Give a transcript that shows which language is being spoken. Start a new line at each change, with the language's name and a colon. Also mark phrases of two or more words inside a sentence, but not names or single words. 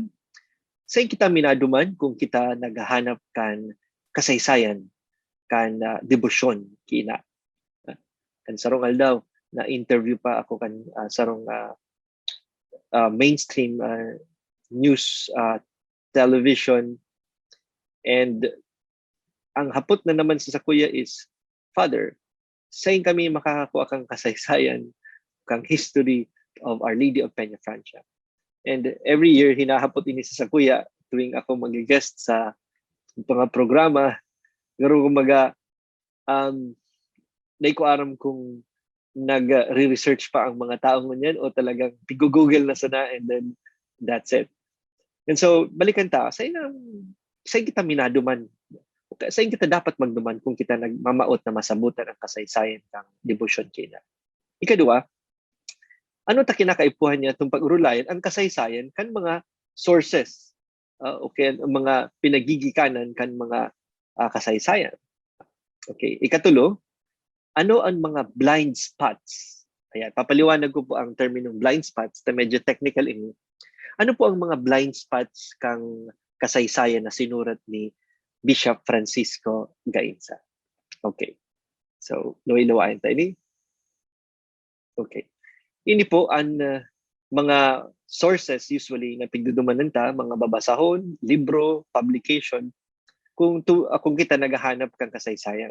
Bikol: Sa kita minaduman kung kita naghahanap kan kasaysayan, kan debosyon kina. Kan sarong aldaw, na interview pa ako kan sarong
English: mainstream news television,
Bikol: and ang hapot na naman sa kuya is, Father, saan kami makakakuha kang kasaysayan, kang
English: history of Our Lady of Peñafrancia? And every year,
Bikol: hinahapot ini sa kuya tuwing ako mag-guest sa mga programa. Garo kumaga, dahil ko aram kung nag-re-research pa ang mga taong ngunyan o talagang pigo-google na sana
English: and then that's it. And so,
Bikol: balikan ta, saan kita minaduman? sa kita dapat magduman kung kita nagmamaot na masabutan ang kasaysayan kang debosyon kina. Ikadua, ano ta kinakaipuhan niya itong pag-urulayan ang kasaysayan kan mga sources. Okay, ang mga pinagigikanan kan mga kasaysayan. Okay, ikatulo, ano ang mga
English: blind spots?
Bikol: Ayan, papaliwanag ko po ang terminong
English: blind spots
Bikol: na medyo technical ini. Ano po ang mga
English: blind spots
Bikol: kang kasaysayan na sinurat ni Bishop Francisco Gainza? Okay. So, luwi-luwain tayo ni. Okay. Ini po ang mga
English: sources usually
Bikol: na pigdudumanan ta, mga babasahon, libro, publication, kung kita naghahanap kang kasaysayan.